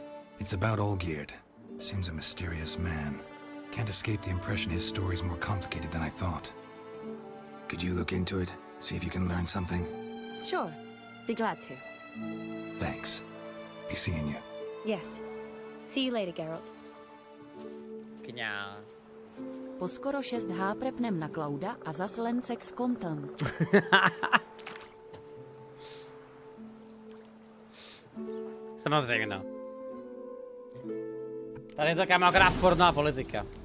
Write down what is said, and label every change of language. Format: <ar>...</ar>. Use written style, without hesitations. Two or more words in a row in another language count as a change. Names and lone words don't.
<en>It's about Olgierd. Seems a mysterious man. Can't escape the impression his story's more complicated than I thought. Could you look into it? See if you can learn something? Sure. Be glad to. Thanks. Be seeing you. Yes. See you later, Geralt. Kňá.</en> <sk>Po skoro 6H prepnem na Clouda a zas len</sk> <en>sex content.</en> <cs>Samozřejmě, no. Tady je to kámo akorát porno a politika.</cs>